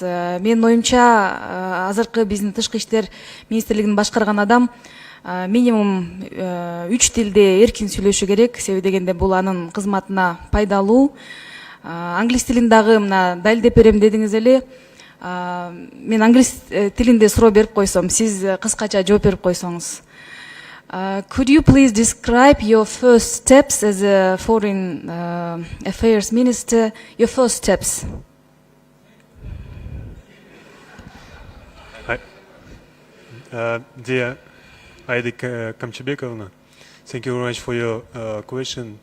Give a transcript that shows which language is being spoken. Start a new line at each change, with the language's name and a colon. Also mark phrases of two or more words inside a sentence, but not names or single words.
Kyrgyz: Менин оюмча, азыркы биздин тышкы иштер министрлигин башкарган адам минимум 3 тилде эркин сүйлөшү керек. Себеби дегенде бул анын кызматына пайдалуу. Англис тилин дагы мына далилдеп берем дедиңиз эле. Мен англис тилинде суроо берип койсом, сиз кыскача жооп берип койсоңуз.
English: Could you please describe your first steps as a foreign affairs minister? Your first steps. Dear Aida Kamchebekovna, thank you very much for your question.